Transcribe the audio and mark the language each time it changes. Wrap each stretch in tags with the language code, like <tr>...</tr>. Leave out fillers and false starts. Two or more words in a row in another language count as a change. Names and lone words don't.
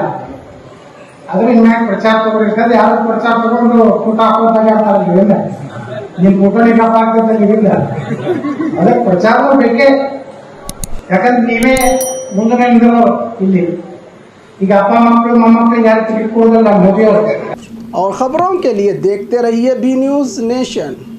<kn>ಅದ್ರ ಇನ್ಮ್ಯಾಗ ಪ್ರಚಾರ ತಗೊಂಡಿರ್ತದೆ, ಯಾರು ಪ್ರಚಾರ ತಗೊಂಡು ಊಟ ಹಾಕೋದಾಗ ಇಲ್ಲ ನಿಮ್ ಊಟನಿಗಪ್ಪ ಆಗ್ತದೆ ಇಲ್ಲ. ಅದಕ್ಕೆ ಪ್ರಚಾರ ಬೇಕೇ, ಯಾಕಂದ್ರೆ ನೀವೇ ಮುಂದೆ ನಿಂದ್ರು ಇಲ್ಲಿ. ಈಗ ಅಪ್ಪ ಮಕ್ಕಳು ಮೊಮ್ಮಕ್ಕಳು ಯಾರು ತಿಳ್ಕೊಳ್ಳೋದಲ್ಲ ಮೋದಿ ಅವರು.</kn> <hi>और खबरों के लिए देखते रहिए बी न्यूज़ नेशन।</hi>